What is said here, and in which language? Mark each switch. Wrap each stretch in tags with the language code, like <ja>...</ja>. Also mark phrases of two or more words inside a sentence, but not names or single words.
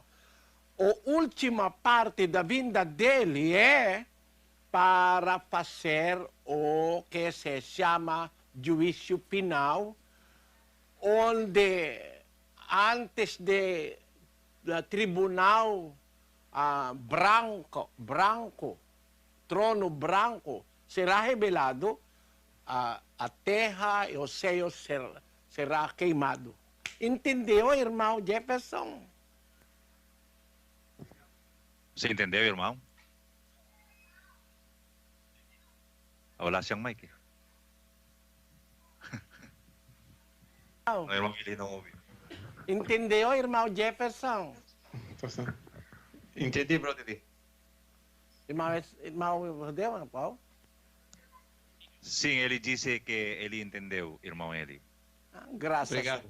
<pt>A última parte da vinda dele é para fazer o que se chama juízo final, onde antes do tribunal branco, trono branco, será revelado a terra e o céu será queimado. Entendeu, irmão Jefferson? Você entendeu, irmão?</pt> <tl>Wala siyang mic eh.</tl> <pt>Ang irmão Eli não ouve. Entendeu, irmão Jefferson? Entendi, brother Lee. Irmão Rodeu, Paulo? Sim, ele disse que ele entendeu, irmão Eli. Graças. Obrigado.</pt>